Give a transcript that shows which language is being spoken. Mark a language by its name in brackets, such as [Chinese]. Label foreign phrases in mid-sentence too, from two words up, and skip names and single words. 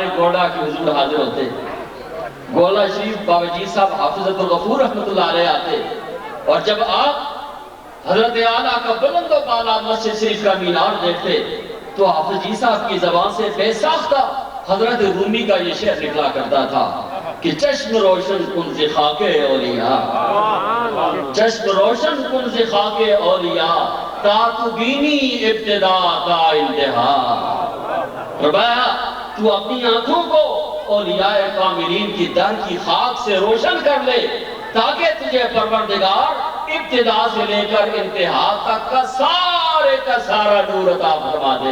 [Urdu] گوڑا کے حضور حاضر ہوتے، گولا شریف بابا جی صاحب حافظ عبدالغفور رحمۃ اللہ علیہ آتے، اور جب آپ حضرت اعلیٰ کا بلند و بالا مسجد شریف کا مینار دیکھتے تو حافظ جی صاحب کی زبان سے بے ساختہ حضرت رومی کا یہ شعر نکلا کرتا تھا کہ [Persian] چشم روشن کن ز خاک اولیاء، چشم روشن کن ز خاک اولیاء، تا تو بینی ابتدا تا انتہا۔ [Urdu] فرمایا تو اپنی آنکھوں کو اولیاء کاملین کی در کی خاک سے روشن کر لے تاکہ تجھے پروردگار ابتدا سے لے کر انتہا تک کا سارا نور عطا فرما دے۔